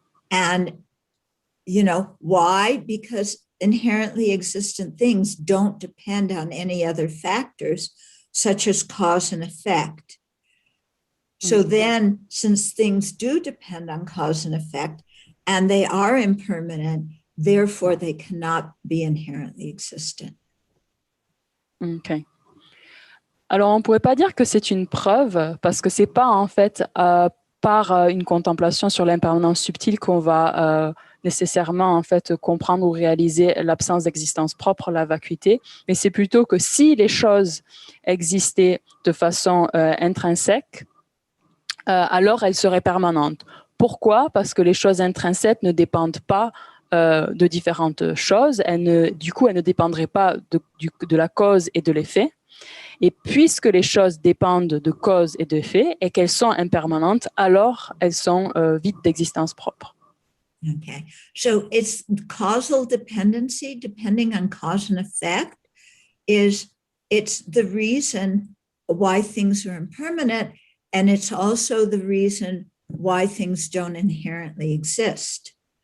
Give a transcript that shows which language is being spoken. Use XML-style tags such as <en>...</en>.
<en>And, you know, why? Because inherently existent things don't depend on any other factors, such as cause and effect. So then, since things do depend on cause and effect, and they are impermanent, therefore they cannot be inherently existent. Okay.</en> <fr>Alors, on ne pourrait pas dire que c'est une preuve, parce que ce n'est pas en fait par une contemplation sur l'impermanence subtile qu'on va nécessairement en fait comprendre ou réaliser l'absence d'existence propre, la vacuité, mais c'est plutôt que si les choses existaient de façon intrinsèque, alors elles seraient permanentes. Pourquoi? Parce que les choses intrinsèques ne dépendent pas de différentes choses, du coup elles ne dépendraient pas de la cause et de l'effet. Et puisque les choses dépendent de cause et d'effet et qu'elles sont impermanentes, alors elles sont vides d'existence propre.</fr> <en>Okay, so it's causal dependency, depending on cause and effect, it's the reason why things are impermanent, and it's also the reason why things don't inherently exist.</en>